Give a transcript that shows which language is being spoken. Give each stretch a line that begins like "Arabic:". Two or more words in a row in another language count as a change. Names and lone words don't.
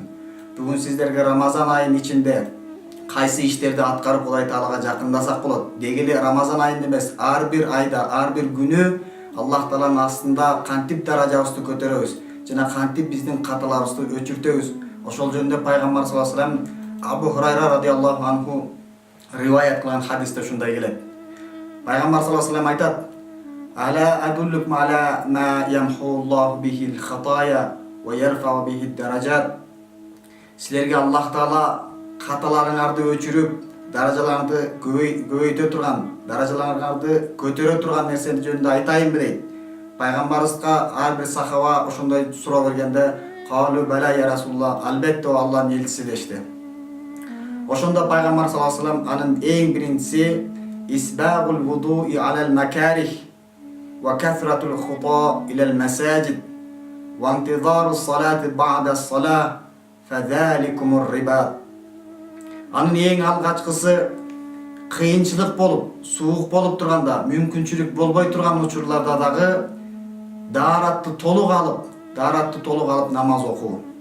Kyrgyz: Бүгүн сиздерге Рамазан айынын ичинде кайсы иштерди аткарып Кудай Таалага жакындасак болот? Деги эле Рамазан айында эмес, ар бир айда, ар бир күнү Аллах Тааланын астында кантип даражабызды көтөрөбүз жана кантип биздин каталарыбызды өчүртөбүз. Ошол жөнүндө пайгамбар
Arabic: صلى الله عليه وسلم
Kyrgyz: Абу Хурайра
Arabic: رضي الله عنه
Kyrgyz: риваят кылган хадисте ушундай келет. Пайгамбар
Arabic: صلى الله عليه وسلم
Kyrgyz: айтат:
Arabic: "ألا أدلكم على ما يمحو الله به الخطايا ويرفع به الدرجات."
Kyrgyz: Силерге Аллах Таала каталарыңарды өчүрүп, даражаларды көбөйтө турган, даражаларды көтөрө турган нерсени жөнүндө айтайынбы дейт. Пайгамбарыбызга ар бир сахаба ошондой суроо бергенде
Arabic: "قالوا بلى يا رسول الله",
Kyrgyz: албетте Аллахтын элчиси дешти. Ошондо пайгамбар
Arabic: صلى الله عليه وسلم
Kyrgyz: анын эң биринчиси
Arabic: إسباغ الوضوء على المكاره وكثرة الخطا إلى المساجد وانتظار الصلاة بعد الصلاة فذلكم الرباط.
Kyrgyz: Анын эң алгачкысы кыйынчылык болуп, суук болуп турганда, мүмкүнчүлүк болбой турган учурларда дагы дааратты толук алып намаз окуу.